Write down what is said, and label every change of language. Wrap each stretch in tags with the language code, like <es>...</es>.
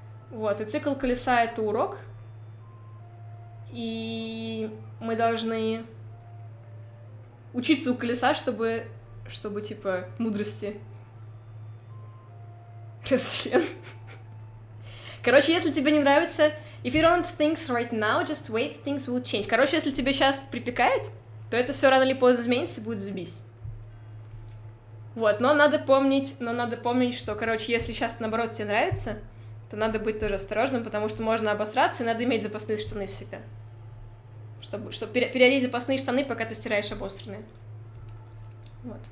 <ru>Вот, и цикл колеса — это урок. И мы должны учиться у колеса, чтобы типа, мудрости. Разчлен. Короче, если тебе не нравится...</ru> <en>If you don't think right now, just wait, things will change.</en> <ru>Короче, если тебе сейчас припекает, то это все рано или поздно изменится и будет забись. Вот, но надо помнить, что, короче, если сейчас, наоборот, тебе нравится, то надо быть тоже осторожным, потому что можно обосраться, и надо иметь запасные штаны всегда. Чтобы переодеть запасные штаны, пока ты стираешь обосранные. Вот.</ru>